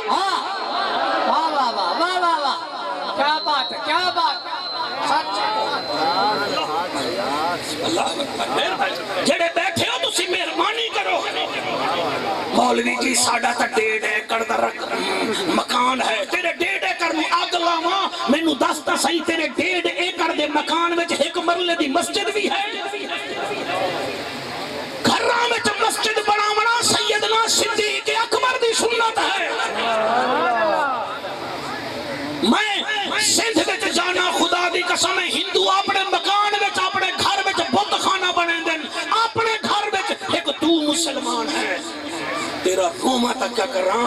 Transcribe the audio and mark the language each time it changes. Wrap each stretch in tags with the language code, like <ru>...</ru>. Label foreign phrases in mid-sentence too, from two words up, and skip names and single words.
<ur>واہ واہ واہ واہ واہ واہ، کیا بات ہے، کیا بات ہے، سچ</ur> <pa>جڑے بیٹھے ہو تسی مہربانی کرو، مولوی جی ساڈا تا 1.5 ایکڑ دا مکان ہے، تیرے 1.5 ایکڑ نو اگ لاواں، مینوں دس تا صحیح تیرے 1.5 ایکڑ دے مکان وچ 1 مرلے دی مسجد بھی ہے؟ گھراں وچ مسجد بناونا سیدنا صدیق اکبر دی سنت ہے۔ میں سندھ وچ جانا، خدا دی قسم ہے، ہندو اپنے مکان وچ اپنے گھر وچ بت خانہ بنے دن، اپنے گھر وچ ایک تو مسلمان ہے، تیرا روما تک کیا کر رہا؟</pa>